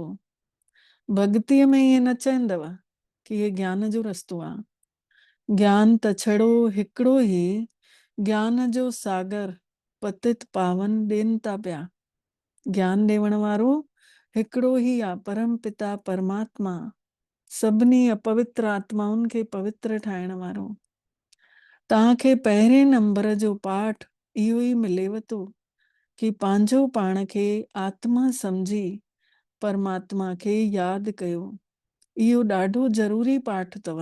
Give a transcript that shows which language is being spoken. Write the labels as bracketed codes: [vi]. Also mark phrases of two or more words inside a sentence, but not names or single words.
[sd] भॻतीअ में ईअं न चवंदव कि हे ज्ञान जो रस्तो आहे। ज्ञान त छड़ो हिकिड़ो ई ज्ञान जो सागर पतित पावन ॾियनि था पिया। ज्ञान ॾियण वारो हिकिड़ो ई आहे, परम पिता परमात्मा, सभिनी अपवित्र आत्माउनि खे पवित्र ठाहिण वारो। तव्हांखे पहिरें नंबर जो पाठ इहो ई मिलेव थो कि पंहिंजो पाण खे आत्मा सम्झी परमात्मा खे यादि कयो। इहो ॾाढो ज़रूरी पाठ अथव।